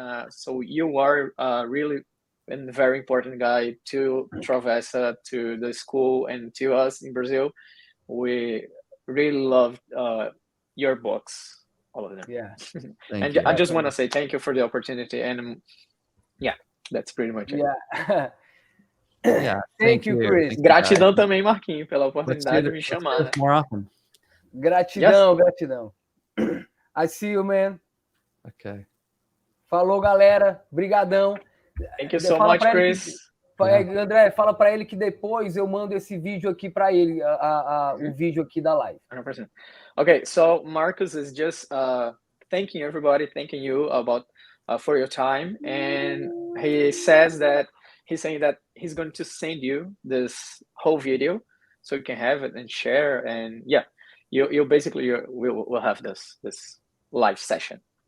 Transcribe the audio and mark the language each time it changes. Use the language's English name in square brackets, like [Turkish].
[English] So you are really a very important guy to Travessa, to the school, and to us in Brazil. We really love your books, all of them. Yeah. And I just want to say thank you for the opportunity, and that's pretty much it. Thank you, Chris. [Portuguese] Gratidão também, Marquinhos, pela oportunidade de me chamar. [English] More often. Gratidão. I see you, man. Okay. [Portuguese] Falou, galera. Brigadão. [English] Thank you so much, Chris. [Portuguese] André, fala para ele que depois eu mando esse vídeo aqui para ele, o vídeo aqui da live. [English] 100%. Okay, so Marcus is just thanking everybody, thanking you about for your time, and he's saying that he's going to send you this whole video so you can have it and share, and you basically will have this live session.